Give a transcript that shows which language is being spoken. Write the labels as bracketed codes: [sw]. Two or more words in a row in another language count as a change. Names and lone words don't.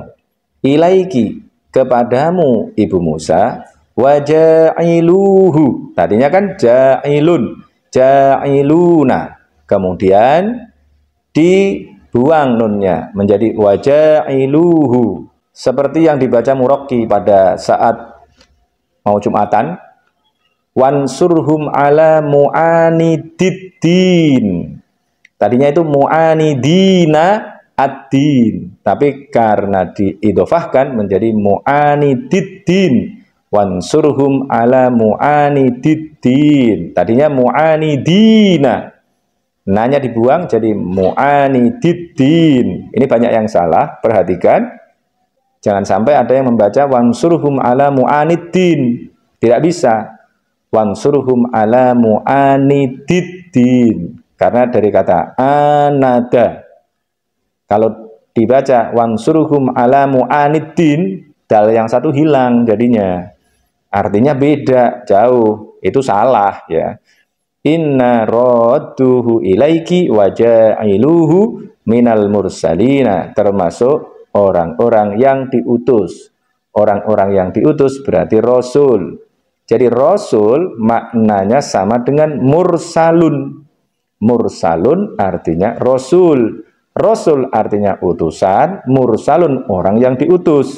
[id] Ilaiki kepadamu ibu Musa, waja'iluhu. Tadinya kan [ar] جاعلٌ، جاعلونَ. [id] Kemudian dibuang nunnya menjadi waja'iluhu. Seperti yang dibaca Muraqi pada saat mau Jumatan. [ar] وانصرهم على معاندي الدين. [id] Tadinya itu [ar] معاندين الدين, [id] tapi karena diidhofahkan menjadi mu'anididdin. [ar] وانصرهم على معاندي الدين. [id] Tadinya mu'anidina. Nanya dibuang jadi mu'anididdin. Ini banyak yang salah, perhatikan. Jangan sampai ada yang membaca [ar] وانصرهم على معانِدّين. [id] Tidak bisa. [ar] وانصرهم على معاندي الدين. [id] Karena dari kata anada. Kalau dibaca [ar] وانصرهم على معانِدّين, [id] dal yang satu hilang jadinya. Artinya beda, jauh. Itu salah ya. [ar] إنا رادوه إليك وجاعلوه من المرسلين. [id] Termasuk orang-orang yang diutus. Orang-orang yang diutus berarti rasul. Jadi rasul maknanya sama dengan mursalun. Mursalun artinya rasul. Rasul artinya utusan, mursalun orang yang diutus.